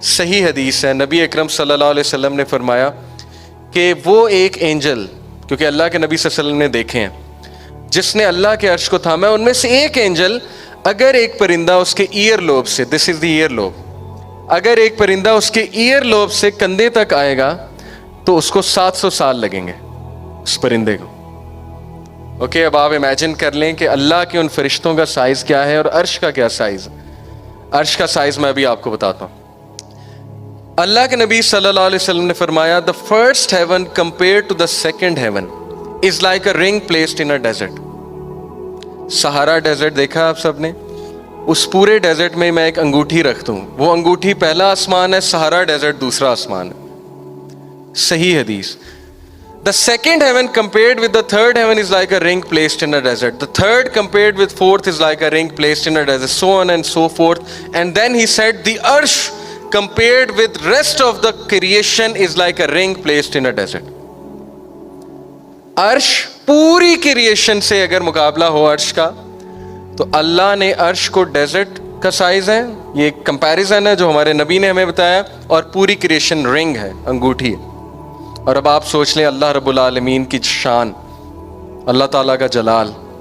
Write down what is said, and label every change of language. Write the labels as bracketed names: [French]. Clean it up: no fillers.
[Urdu] صحیح حدیث ہے، نبی اکرم صلی اللہ علیہ وسلم نے فرمایا کہ وہ ایک اینجل، کیونکہ اللہ کے نبی صلی اللہ علیہ وسلم نے دیکھے ہیں، جس نے اللہ کے عرش کو تھاما ہے، ان میں سے ایک اینجل، اگر ایک پرندہ اس کے ایئر لوب سے، [English] this is the air lobe, [Urdu] اگر ایک پرندہ اس کے ایئر لوب سے کندھے تک آئے گا تو اس کو 700 سال لگیں گے اس پرندے کو. اوکے، اب آپ امیجن کر لیں کہ اللہ کے ان فرشتوں کا سائز کیا ہے اور عرش کا کیا سائز ہے. عرش کا سائز میں ابھی آپ کو بتاتا ہوں. اللہ کے نبی صلی اللہ علیہ وسلم نے فرمایا [English] the first heaven compared to the second heaven is like a ring placed in a desert. [Urdu] سہارا ڈیزرٹ دیکھا آپ سب نے؟ اس پورے ڈیزرٹ میں میں ایک انگوٹھی رکھتا ہوں، وہ انگوٹھی پہلا آسمان ہے، سہارا ڈیزرٹ دوسرا آسمان ہے. صحیح حدیث. [English] The second heaven compared with the third heaven is like a ring placed in a desert. The third compared with fourth is like a ring placed in a desert, so on and so forth. And then he said the arsh compared with rest of the creation is like a ring placed in a desert. [Urdu] عرش پوری creation سے اگر مقابلہ ہو عرش کا، تو اللہ نے عرش کو ڈیزرٹ کا سائز ہے، یہ ایک کمپیریزن ہے جو ہمارے نبی نے ہمیں بتایا، اور پوری کریشن رنگ ہے، انگوٹھی ہے. اور اب آپ سوچ لیں اللہ رب العالمین کی شان، اللہ تعالیٰ کا جلال.